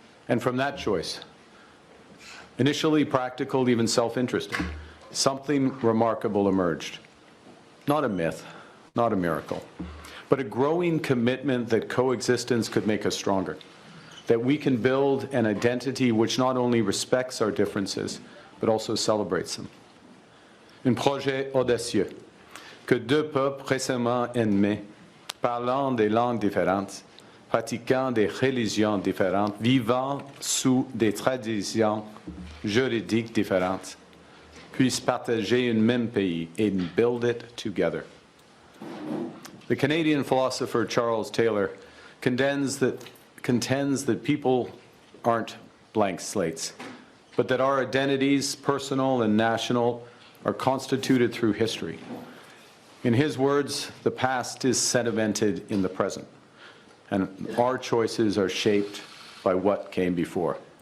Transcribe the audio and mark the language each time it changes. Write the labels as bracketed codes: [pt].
[en] And from that choice, initially practical, even self-interested, something remarkable emerged. Not a myth, not a miracle, but a growing commitment that coexistence could make us stronger, that we can build an identity which not only respects our differences, but also celebrates them. [fr] Un projet audacieux que deux peuples récemment ennemis, parlant des langues différentes, pratiquant des religions différentes, vivant sous des traditions juridiques différentes, puissent partager un même pays [en] and build it together. The Canadian philosopher Charles Taylor contends that people aren't blank slates, but that our identities, personal and national, are constituted through history. In his words, the past is sedimented in the present, and our choices are shaped by what came before.